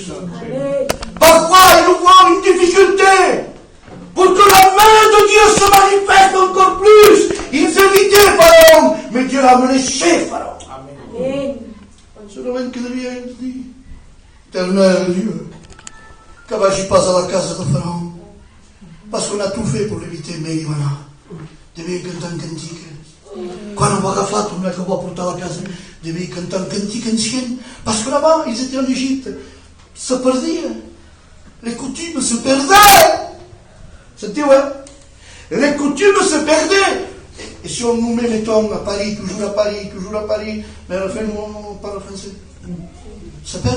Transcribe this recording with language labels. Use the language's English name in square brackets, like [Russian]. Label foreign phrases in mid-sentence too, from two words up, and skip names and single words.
[French] Parfois, il nous faut une difficulté pour que la main de Dieu se manifeste encore plus. Ils évitaient Pharaon, mais Dieu l'a amené chez Pharaon. C'est le même qui devient, il dit, Éternel Dieu, qu'avais-je pas à la case de Pharaon? Parce qu'on a tout fait pour l'éviter, mais voilà. [Italian] Devi cantare un cantique. Quando ho agaffato una che ho portato a casa, devi cantare un cantique insieme. [French] Parce que là-bas, ils étaient en Égypte. Ça perdait. Les coutumes se perdaient. C'était ouais. Les coutumes se perdaient. Et si on nous met, mettons, à Paris, mais à la fin, on parle français. Ça perd.